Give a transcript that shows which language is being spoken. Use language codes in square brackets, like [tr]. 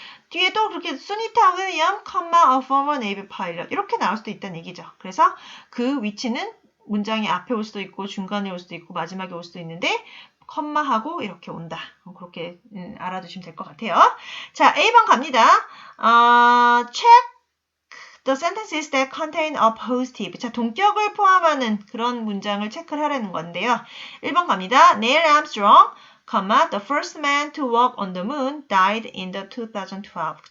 [ko] 뒤에 또 그렇게 수니타 윌리엄, [en] a former Navy pilot [ko] 이렇게 나올 수도 있다는 얘기죠. 그래서 그 위치는 문장이 앞에 올 수도 있고 중간에 올 수도 있고 마지막에 올 수도 있는데 컴마하고 이렇게 온다. 그렇게 알아두시면 될 것 같아요. 자, A번 갑니다. [en] Check the sentences that contain a positive. [ko] 자, 동격을 포함하는 그런 문장을 체크를 하려는 건데요. 1번 갑니다. [en] Neil Armstrong, the first man to walk on the moon, died in the 2012.